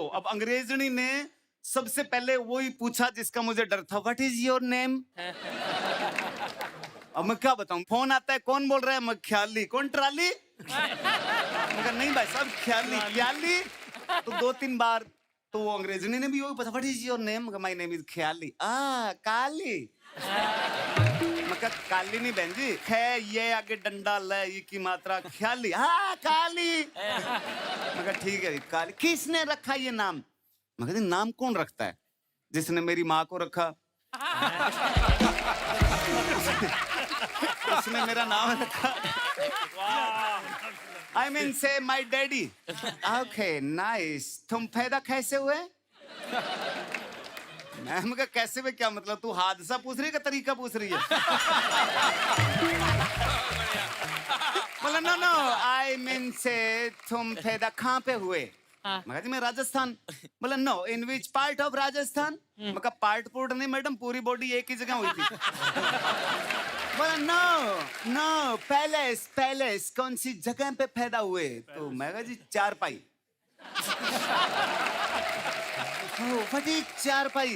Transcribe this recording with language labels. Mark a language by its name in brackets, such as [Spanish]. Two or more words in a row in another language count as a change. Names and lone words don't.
[Hindi] अब अंग्रेजनी ने सबसे पहले वही पूछा जिसका मुझे डर था, [English] what is your name. [Hindi] अब मैं क्या बताऊं, फोन आता है, कौन बोल रहा है, मैं ख्याली। कौन, ट्राली। मगर नहीं भाई साहब, ख्याली ख्याली। तो 2-3 बार तो वो अंग्रेजनी ने भी वही पूछा, [English] what is your name. my name is ख्याली। काली। [Hindi] मैं काली नहीं बहन जी, खे ये आगे डंडा ल ये की मात्रा, ख्याली। हाँ काली। मैं ठीक है काली। किसने रखा ये नाम। मैं नाम कौन रखता है, जिसने मेरी माँ को रखा उसने मेरा नाम रखा। [English] I mean say my daddy. Okay, nice. [Hindi] तुम पैदा कैसे हुए। मैं कहा कैसे में क्या मतलब, तू हादसा पूछ रही है कि तरीका पूछ रही है। बोला [English] no I mean say [Hindi] तुम पैदा कहाँ पे हुए। मैं जी मैं राजस्थान। बोला [English] no in which part of [Hindi] राजस्थान। मैं कहा पार्ट पोर्ट नहीं मैडम, पूरी बॉडी एक ही जगह हुई थी। बोला [English] no no palace palace, [Hindi] कौन सी जगह पे पैदा हुए। तो मैं कहा जी चारपाई। [English] what is [Hindi] चारपाई।